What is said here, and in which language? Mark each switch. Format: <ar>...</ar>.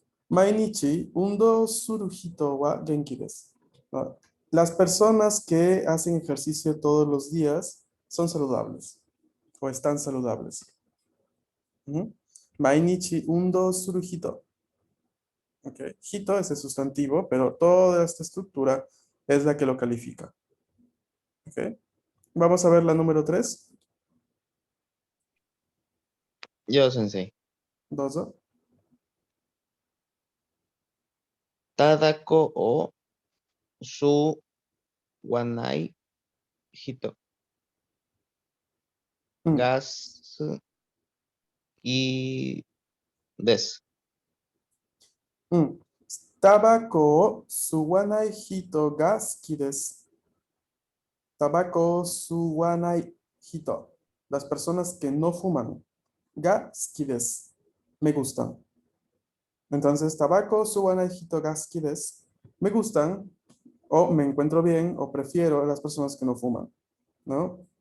<ja>毎日運動する人は元気です。</ja> <es>No, las personas que hacen ejercicio todos los días son saludables o están saludables.</es> <ja>Ujú. 毎日運動する人.Ok.</ja> <es>Hito es el sustantivo, pero toda esta estructura es la que lo califica. Ok. Vamos a ver la número 3.</es> <ja>よう、先生。 Dozo. ただこを吸わない人。 Mm. が好きです。 Mm. タバコを吸わない人が好きです。 Tabaco suwanai hito.</ja> <es>Las personas que no fuman.</es> <ja>Ga suki desu.</ja> <es>Me gustan. Entonces,</es> <ja>tabaco suwanai hito ga suki desu.</ja> <es>Me gustan o me encuentro bien o prefiero a las personas que no fuman, ¿no?</es>